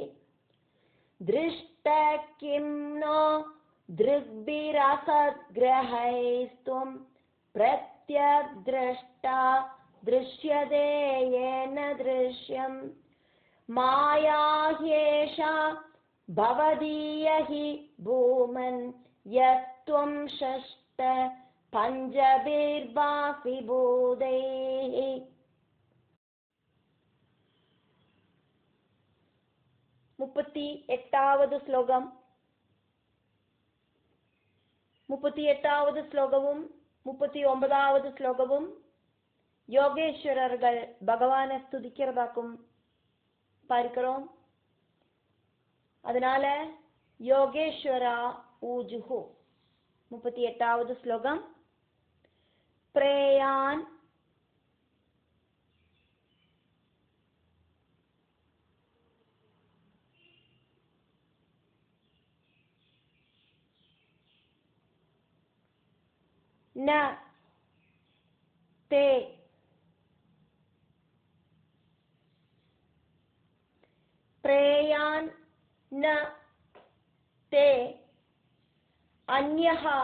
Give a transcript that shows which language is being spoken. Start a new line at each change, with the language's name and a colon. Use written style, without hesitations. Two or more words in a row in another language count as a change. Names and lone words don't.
Sanskrit: दृष्ट किं नो दृग्भिरसद्ग्रहैस्त्वं प्रत्यग्द्रष्टा दृश्यते येन दृश्यम्. माया ह्येषा भवदीय हि भूमन् यत्त्वं षष्ठ पञ्चभिर्भासि भूतैः.
Tamil: 38வது ஸ்லோகம். 38வது ஸ்லோகமும் 39வது ஸ்லோகமும் யோகேஸ்வரர்கள் பகவானை ஸ்துதிக்கிறதாக்கும் பார்க்கிறோம்.
Sanskrit: அதனால योगेश्वरा ऊचुः.
Tamil: 38வது ஸ்லோகம்.
Sanskrit: பிரேயான் न ते प्रेयान् न ते अन्यः